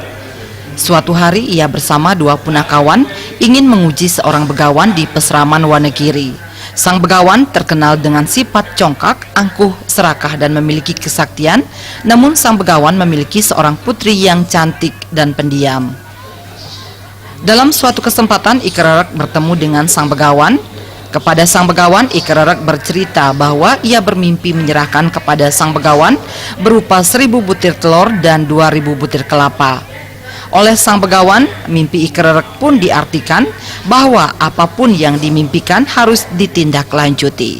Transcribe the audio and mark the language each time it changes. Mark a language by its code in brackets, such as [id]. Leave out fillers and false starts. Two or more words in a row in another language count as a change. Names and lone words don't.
[id] Suatu hari ia bersama dua punakawan ingin menguji seorang begawan di Peseraman Wonogiri. Sang begawan terkenal dengan sifat congkak, angkuh, serakah dan memiliki kesaktian. Namun sang begawan memiliki seorang putri yang cantik dan pendiam. Dalam suatu kesempatan Ikrerek bertemu dengan sang begawan. Kepada sang begawan, Ikrerek bercerita bahwa ia bermimpi menyerahkan kepada sang begawan berupa 1000 butir telur dan 2000 butir kelapa. Oleh sang begawan, mimpi Ikrerek pun diartikan bahwa apapun yang dimimpikan harus ditindaklanjuti.